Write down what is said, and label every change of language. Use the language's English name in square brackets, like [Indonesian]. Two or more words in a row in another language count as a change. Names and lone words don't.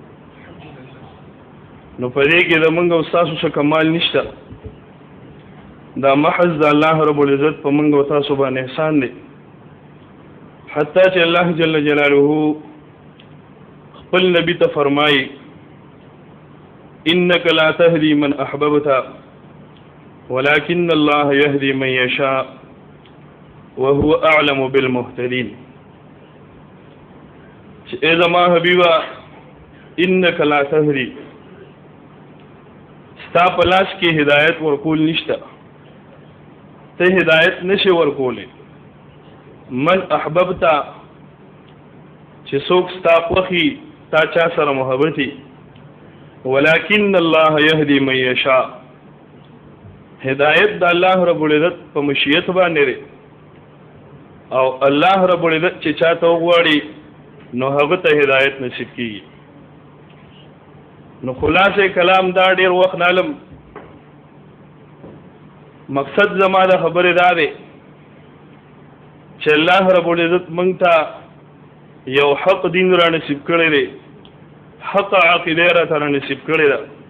[Pashto] نو په دې کې د موږ او تاسو څخه کمال نشته دا محض د الله رب العزت په موږ او تاسو باندې احسان دی حتی چې الله [Arabic] جل جلاله [Pashto] خپل نبی ته فرمایي [Arabic] انك لا تهدي من احببت ولكن الله يهدي من يشاء وهو اعلم بالمهتدين اذا ما حبيبا انك لا تهدي [Pashto] ستا پلاس کې هدایت ورکول نشته ته هدایت نشي ورکولې [Arabic] من احببتا [Pashto] چې څوک ستا خوښي تا چا سره محبتي [Arabic] ولكن الله يهدي من يشاء [Pashto] هدایت د الله رب العزت په مشیت باندې او الله رب العزت چې چاته وغواړي نو هغه ته هدایت نصیب کیږي نو خلاصه کلام دا ډیر وخت نالم مقصد زما د خبره دا دی چې الله رب العزت مونږ ته یو حق دین را نصیب کړی دی حق عقیده را ته نصیب کړې ده.